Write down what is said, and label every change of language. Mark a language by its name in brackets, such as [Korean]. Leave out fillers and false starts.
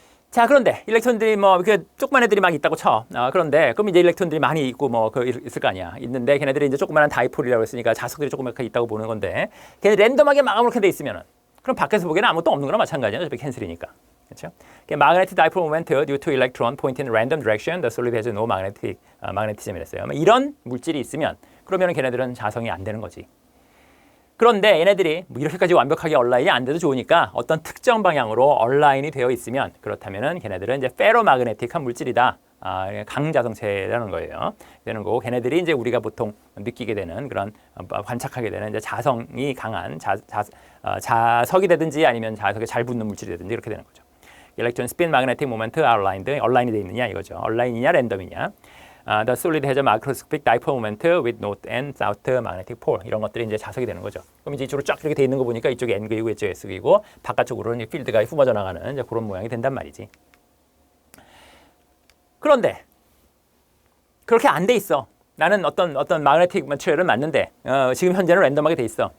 [Korean] 자 그런데 일렉트론들이 뭐 이렇게 조그만 애들이 막 있다고 쳐. 그런데 그럼 이제 일렉트론들이 많이 있고 뭐 있을 거 아니야. 있는데 걔네들이 이제 조그만한 다이폴이라고 했으니까 자석들이 조그맣게 있다고 보는 건데 걔네 랜덤하게 막 아무렇게 돼 있으면은 그럼 밖에서 보기에는 아무것도 없는 거나 마찬가지야. 어차피 캔슬이니까. 그렇죠? [English] Magnetic dipole moment due to electron point in random direction, the solid has no magnetism [Korean] 이랬어요. 이런 물질이 있으면 그러면 걔네들은 자성이 안 되는 거지. 그런데 얘네들이 뭐 이렇게까지 완벽하게 얼라인이 안 돼도 좋으니까 어떤 특정 방향으로 얼라인이 되어 있으면 그렇다면은 걔네들은 이제 페로마그네틱한 물질이다. 강자성체라는 거예요. 되는 거고 걔네들이 이제 우리가 보통 느끼게 되는 그런 관측하게 되는 이제 자성이 강한 자석이 되든지 아니면 자석에 잘 붙는 물질이 되든지 이렇게 되는 거죠. [English] Electron spin magnetic moment are aligned. [Korean] 얼라인이 돼 있느냐 이거죠. 얼라인이냐 랜덤이냐. [English] The solid has a macroscopic dipole moment with north and south magnetic pole. [Korean] 이런 것들이 이제 자석이 되는 거죠. 그럼 이제 이쪽으로 쫙 이렇게 돼 있는 거 보니까 이쪽에 N극이고 이쪽에 S극이고 바깥쪽으로는 필드가 뿜어져 나가는 이제 그런 모양이 된단 말이지. 그런데 그렇게 안 돼 있어. 나는 어떤 마그네틱 매트리얼을 맞는데 지금 현재는 랜덤하게 돼 있어.